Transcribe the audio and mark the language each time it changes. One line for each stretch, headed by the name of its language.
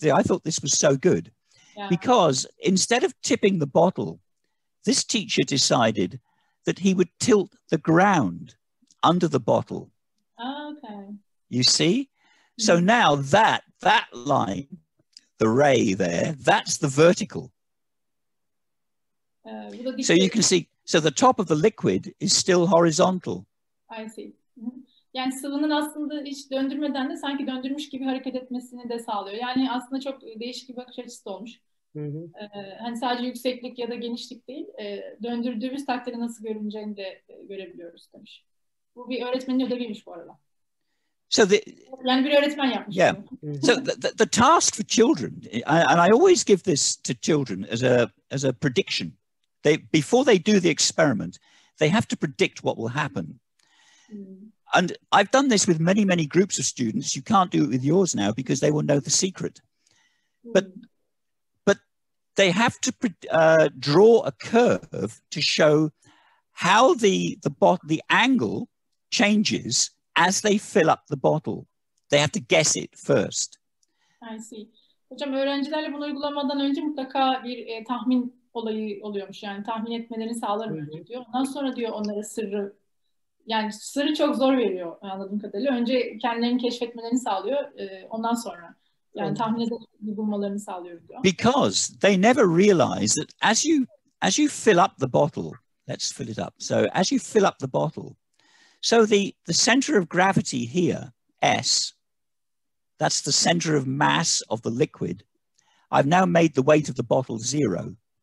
English: I thought this was so good because instead of tipping the bottle, this teacher decided that he would tilt the ground under the bottle. Okay. You see? So now that line, the ray there, that's the vertical. So you can see, so the top of the liquid is still horizontal. I see.
Turkish: Yani sıvının aslında hiç döndürmeden de sanki döndürmüş gibi hareket etmesini de sağlıyor. Yani aslında çok değişik bir bakış açısı olmuş. Hani sadece yükseklik ya da genişlik değil, döndürdüğümüz takdirde nasıl görüneceğini de görebiliyoruz demiş. Bu bir öğretmenin ödeviymiş bu arada.
English: So
Turkish: yani bir öğretmen yapmış.
English: Yeah. So the task for children, and I always give this to children as a prediction. Before they do the experiment, they have to predict what will happen. And I've done this with many groups of students. You can't do it with yours now because they will know the secret. But they have to draw a curve to show how the angle changes as they fill up the bottle. They have to guess it first. I see.
Turkish: Hocam öğrencilerle bunu uygulamadan önce mutlaka bir tahmin olayı oluyormuş. Yani tahmin etmelerini sağlarım önce diyor. Ondan sonra diyor onlara sırrı, yani sırrı çok zor veriyor anladığım kadarıyla. Önce kendilerini keşfetmelerini sağlıyor. Ondan sonra yani tahmin edip bulmalarını sağlıyor diyor.
English: Because they never realize that as you fill up the bottle, let's fill it up. So as you fill up the bottle, so the center of gravity here, S, that's the center of mass of the liquid. I've now made the weight of the bottle 0.